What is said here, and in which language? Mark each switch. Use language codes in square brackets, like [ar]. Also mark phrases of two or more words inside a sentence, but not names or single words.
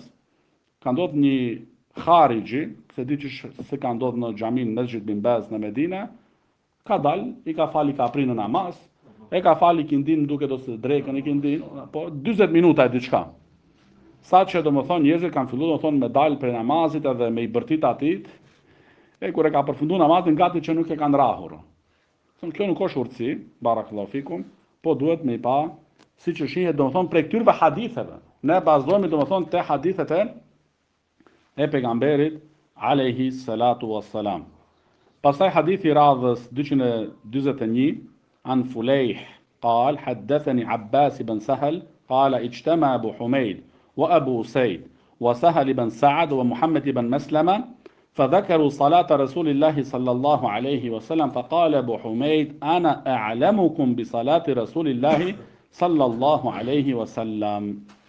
[sq] Ka ndodhur një kharixhi, se di që se ka ndodhur në xhamin Mesjid bin Baz në Medinë, ka dal, i ka fal, i ka prinë në namaz, e ka fal ikindin duke ose drekën ikindin, po 40 minuta e diçka. Sa që domethënë njerëzit kanë filluar domethënë me dal prej namazit edhe me i bërtit atit, e kur e ka përfunduar namazin gati që nuk e kanë rrahur. Thënë, kjo nuk është urtësi, [ar] بارك الله فيكم, [sq] po duhet me i pa, si që shihet domethënë prej këtyre haditheve. Ne bazohemi domethënë te hadithet e pejgamberit [ar] عليه الصلاة والسلام. [sq] Pastaj hadithi radhës 241 [ar] an Fulejh قال حدثني عباس بن سهل قال اجتمع أبو حميد وأبو سيد وسهل بن سعد ومحمد بن مسلمة فذكروا صلاة رسول الله صلى الله عليه وسلم فقال أبو حميد أنا أعلمكم بصلاة رسول الله صلى الله عليه وسلم